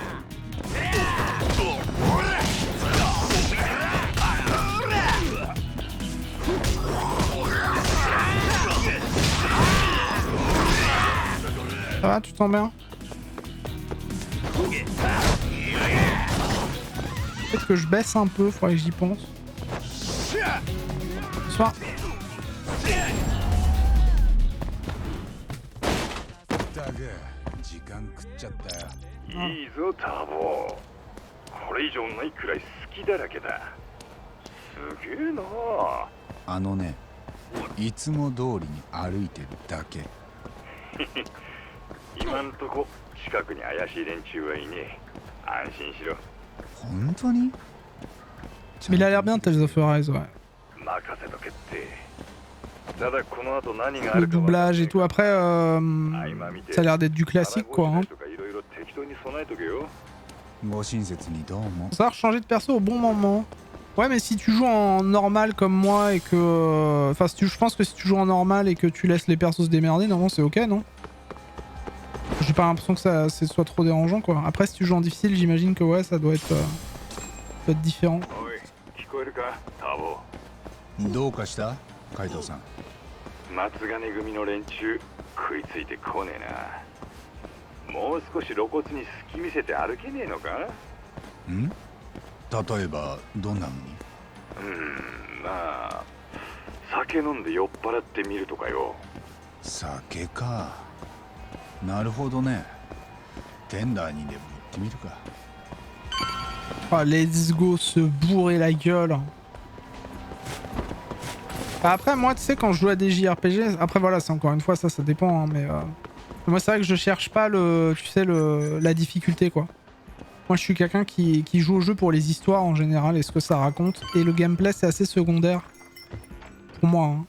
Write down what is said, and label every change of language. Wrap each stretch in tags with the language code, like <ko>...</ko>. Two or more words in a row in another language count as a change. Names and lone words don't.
<fr>Ça va, tu te sens bien? Peut-être que je baisse un peu, faudrait que j'y pense. Bonsoir.</fr> <ja>いいぞターボー。これ以上ないくらい好きだらけだ。すげえな。あのね、いつも通りに歩いてるだけ。今んとこ近くに怪しい連中はいねえ。安心しろ。本当に？</ja> <fr>Mais il a l'air bien Tales of Arise, ouais.</fr> <ja>任せとけって。ただこの後何があ</ja> <fr>Le</fr> <ja>るか</ja> <fr>doublage et tout. Après, ça a l'air d'être du classique, quoi. Hein.</fr> <ja>とかいろいろ適当に備えとけよ。ご親切にどうも。</ja> <fr>Faut savoir changer de perso au bon moment. Ouais, mais si tu joues en normal comme moi et que... Enfin, je pense que si tu joues en normal et que tu laisses les persos se démerder, normalement c'est ok, non? J'ai pas l'impression que ça soit trop dérangeant, quoi. Après, si tu joues en difficile, j'imagine que ouais, ça doit être différent.</fr> <ja>聞こえるかターボー。どうかしたカイトさん。松金組の連中食いついてこねえな。もう少し露骨に隙見せて歩けねえのか？ん？例えばどんなのに？まあ酒飲んで酔っ払ってみるとかよ。酒か。なるほどね。テンダーにでも行ってみるか。</ja> <fr>Ah,</fr> <en>let's go</en> <fr>se bourrer la gueule. Après, moi, tu sais, quand je joue à des JRPG, après voilà, c'est encore une fois, ça dépend, hein, mais moi, c'est vrai que je cherche pas la difficulté, quoi. Moi, je suis quelqu'un qui joue au jeu pour les histoires en général et ce que ça raconte, et le gameplay, c'est assez secondaire pour moi, hein.</fr>